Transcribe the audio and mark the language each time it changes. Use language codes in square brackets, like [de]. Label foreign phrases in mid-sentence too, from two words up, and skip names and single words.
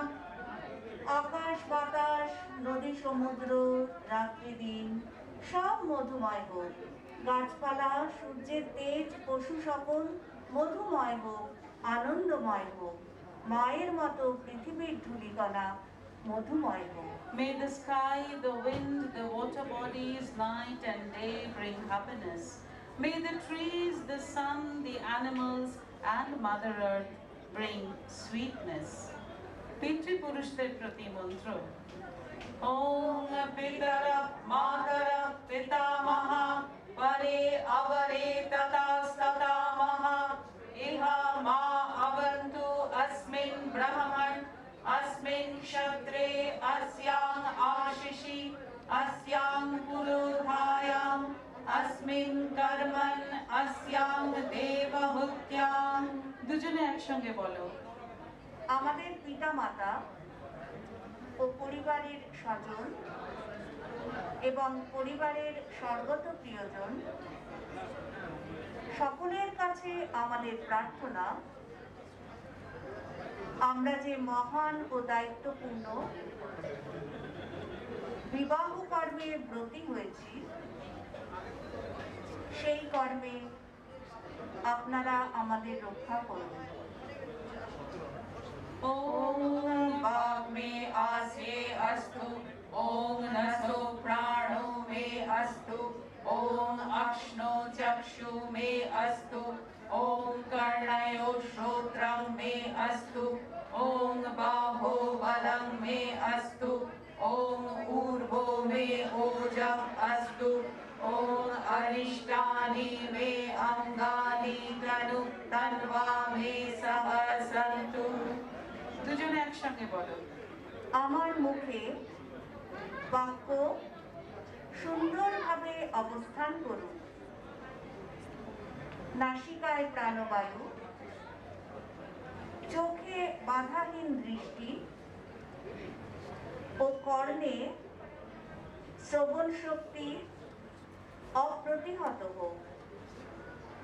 [bn] আকাশ বাতাস নদী সমুদ্র রাত্রি দিন সব মধুময় হোক। গাছপালা সূর্যের তেজ পশু সকল মধুময় হোক, আনন্দময় হোক। মায়ের মতো পৃথিবীর ধূলিকণা মধুময় হোক। [en] May the sky, the wind, the water bodies, night and day bring happiness. May the trees, the sun, the animals and Mother Earth bring sweetness. [bn] পিতৃপুরুষদের প্রতি মন্ত্র। [sa] ओम् पितरः मातरः पितामहः परे अवरे ततास्ततामहः इहा मा अवन्तु अस्मिन् ব্রহ্মণ अस्मिन् क्षत्रे अस्यां आशिषि अस्यां पुरोधायां अस्मिन् कर्मन् अस्यां देवहूत्यां। [bn] দুজনে একসঙ্গে বলো। আমাদের পিতামাতা ও পরিবারের স্বজন এবং পরিবারের স্বর্গত প্রিয়জন সকলের কাছে আমাদের প্রার্থনা, আমরা যে মহান ও দায়িত্বপূর্ণ বিবাহ কর্মে ব্রতী হয়েছি, সেই কর্মে আপনারা আমাদের রক্ষা করুন। [sa] ओम वाग में आसे अस्तु, ओम नसो प्राणो में अस्तु, ओम अक्ष्णो चक्षु में अस्तु, ओम कर्णयो श्रोत्रं में अस्तु, ओम बाहो बलं में अस्तु, ओम ऊर्ध्वो में ओजः अस्तु, ओम अरिष्टानि में अंगानि तनु तन्वा में सह सन्तु। [bn] দুজনে একসঙ্গে বলো। আমার মুখে বাক্য সুন্দরভাবে অবস্থান করুন। নাসিকায় প্রাণবায়ু, চোখে বাধাহীন দৃষ্টি ও কর্ণে শ্রবণ শক্তি অপ্রতিহত হোক।